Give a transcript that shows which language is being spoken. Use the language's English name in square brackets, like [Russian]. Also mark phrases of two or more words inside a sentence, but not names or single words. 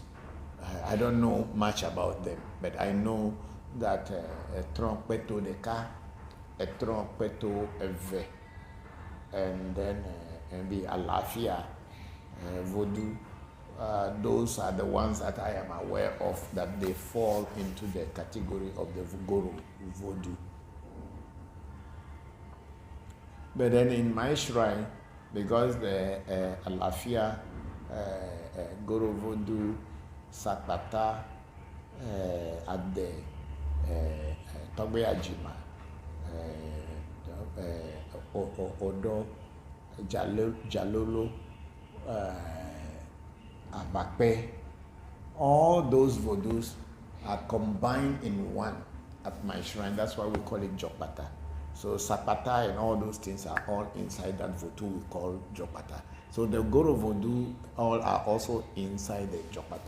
[English] I don't know much about them, but I know that Peto Deka, Peto Ewe, and then the Alafia Vodu. Those are the ones that I am aware of, that they fall into the category of the Goro Vodu. But then in my shrine, because the Alafia, Goro Vodu, Sakpata, Ade, Togbe Ajima, Odo, Jalolo, Abakpe, all those Vodus are combined in one at my shrine. That's why we call it Jokpata. So Sapata and all those things are all inside that Vodu we call Jokpata. So the Goro Vodu all are also inside the Jokpata.